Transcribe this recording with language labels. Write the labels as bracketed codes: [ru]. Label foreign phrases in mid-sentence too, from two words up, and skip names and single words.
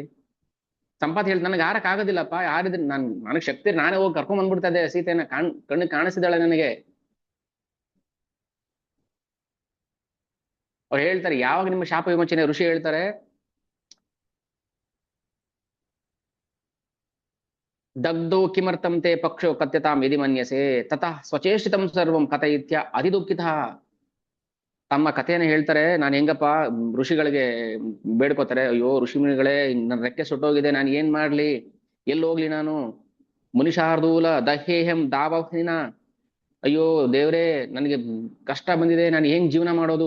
[kn] ಸಂಪಾತಿ ಹೇಳ್ತ, ನನಗೆ ಆರಕ್ ಆಗೋದಿಲ್ಲಪ್ಪ, ಯಾರಿದ್ರೆ ನನಗ್ ಶಕ್ತಿ, ನಾನೇ ಹೋಗಿ ಕರ್ಕೊಂಡ್ ಬಂದ್ಬಿಡ್ತಾ ಇದ್ದೆ ಸೀತೆಯನ್ನ, ಕಣ್ಣಿಗೆ ಕಾಣಿಸಿದಾಳೆ ನನಗೆ. ಅವ್ರು ಹೇಳ್ತಾರೆ, ಯಾವಾಗ ನಿಮ್ಮ ಶಾಪ ವಿಮೋಚನೆ, ಋಷಿ ಹೇಳ್ತಾರೆ, [sa] ದಗ್ಧೋ ಕಿಮರ್ಥಂ ತೇ ಪಕ್ಷೋ ಕಥ್ಯತಾಂ ಯದಿ ಮನ್ಯಸೆ ತತಃ ಸ್ವಚೇಷ್ಟಿತಂ ಸರ್ವಂ ಕಥಯಿತ್ಯ ಅತಿ ದುಃಖಿತ. [kn] ತಮ್ಮ ಕಥೆಯನ್ನು ಹೇಳ್ತಾರೆ. ನಾನು ಹೆಂಗಪ್ಪ, ಋಷಿಗಳಿಗೆ ಬೇಡ್ಕೋತಾರೆ, ಅಯ್ಯೋ ಋಷಿ ಮುನಿಗಳೇ, ನನ್ನ ರೆಕ್ಕೆ ಸುಟ್ಟೋಗಿದೆ, ನಾನು ಏನ್ ಮಾಡ್ಲಿ, ಎಲ್ಲಿ ಹೋಗ್ಲಿ ನಾನು, [sa] ಮುನಿಶಾರ್ದೂಲ ದಹೇಹಂ ದಾವಹಿನ, [kn] ಅಯ್ಯೋ ದೇವ್ರೇ ನನಗೆ ಕಷ್ಟ ಬಂದಿದೆ, ನಾನು ಹೆಂಗ್ ಜೀವನ ಮಾಡೋದು.